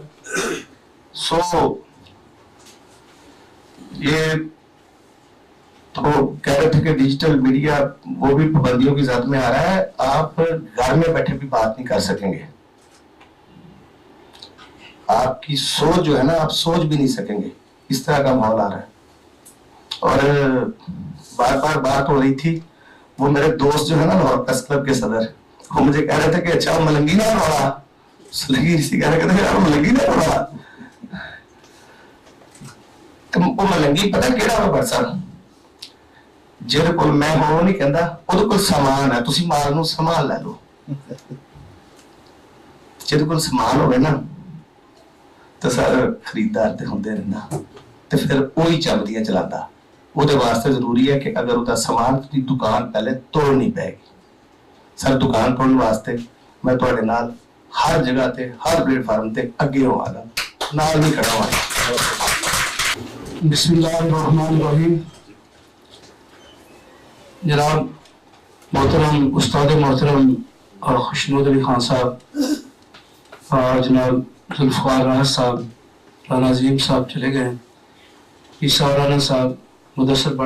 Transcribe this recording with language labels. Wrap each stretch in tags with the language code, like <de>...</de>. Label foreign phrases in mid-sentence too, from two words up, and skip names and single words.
<ur>سو یہ تو کہہ رہے تھے کہ ڈیجیٹل میڈیا وہ بھی پابندیوں کی ذات میں آ رہا ہے، آپ گھر میں بیٹھے بھی بات نہیں کر سکیں گے، آپ کی سوچ جو ہے نا آپ سوچ بھی نہیں سکیں گے، اس طرح کا ماحول آ رہا ہے۔ اور بار بار بات ہو رہی تھی، وہ میرے دوست جو ہے نا لاہور پریس کلب کے صدر، وہ مجھے کہہ رہے تھے کہ اچھا</ur> <pa>ملنگی نہ روڑا،</pa> <ur>ملنگی اسی کہہ رہے کہتے ہیں</ur> <pa>ملنگی نہ روڑا، تو وہ ملنگی پتہ کیڑا ہوا بٹ صاحب جہد کول میں ہوں نہیں کہندا وہ کول سامان ہے، تسی مال نو سامان لے لو، جہد کول سامان ہوئے نا تو سر خریدار تے ہوندے رہنا، تو پھر وہی چلدیاں چلاتا۔</pa> <ur>وہ واسطے ضروری ہے کہ اگر وہ سامان کی دکان پہلے توڑنی پائے گی،</ur> <pa>سر دکان توڑنے واسطے میں تواڈے نال ہر جگہ تے ہر پلیٹ فارم تے اگے ہوا گا، نال نہیں کھڑا ہوا۔</pa> <ar>بسم اللہ الرحمن الرحیم۔</ar> <ur>جناب محترم استاد محترم خوشنود علی خان صاحب اور جناب ذوالفقار راحت صاحب، رانا عظیم صاحب چلے گئے، عیسیٰ رانا صاحب، مدثر بٹ</ur>